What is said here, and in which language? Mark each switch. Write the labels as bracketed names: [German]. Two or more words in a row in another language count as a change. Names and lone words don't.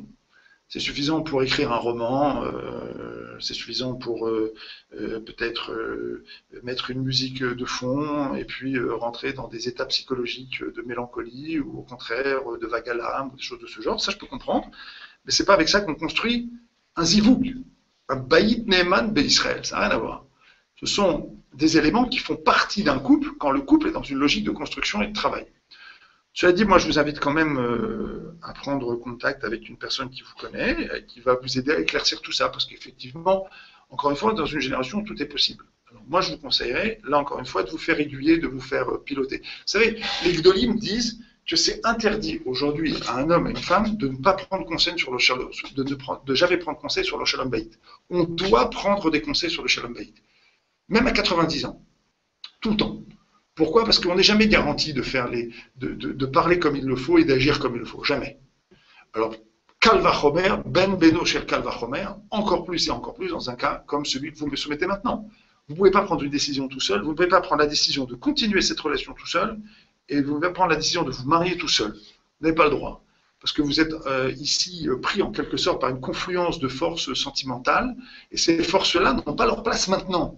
[French] C'est suffisant pour écrire un roman, c'est suffisant pour peut-être mettre une musique de fond et puis rentrer dans des états psychologiques de mélancolie ou au contraire de vague à l'âme ou des choses de ce genre. Ça, je peux comprendre. Mais c'est pas avec ça qu'on construit un zivoug, un [Hebrew] בית נאמן בישראל. [French] Ça n'a rien à voir. Ce sont des éléments qui font partie d'un couple quand le couple est dans une logique de construction et de travail. Cela dit, moi je vous invite quand même à prendre contact avec une personne qui vous connaît, qui va vous aider à éclaircir tout ça, parce qu'effectivement, encore une fois, dans une génération, tout est possible. Alors, moi je vous conseillerais, là encore une fois, de vous faire aiguiller, de vous faire piloter. Vous savez, les Gdolim disent que c'est interdit aujourd'hui à un homme et une femme de ne pas prendre conseil sur le shalom, de jamais prendre conseil sur le [Hebrew] שלום בית. [French] On doit prendre des conseils sur le [Hebrew] שלום בית, [French] même à 90 ans, tout le temps. Pourquoi? Parce qu'on n'est jamais garanti de parler comme il le faut et d'agir comme il le faut. Jamais. Alors, [Hebrew] קל וחומר, בן בנו של קל וחומר, [French] encore plus et encore plus dans un cas comme celui que vous me soumettez maintenant. Vous ne pouvez pas prendre une décision tout seul, vous ne pouvez pas prendre la décision de continuer cette relation tout seul, et vous ne pouvez pas prendre la décision de vous marier tout seul. Vous n'avez pas le droit. Parce que vous êtes ici pris en quelque sorte par une confluence de forces sentimentales, et ces forces-là n'ont pas leur place maintenant.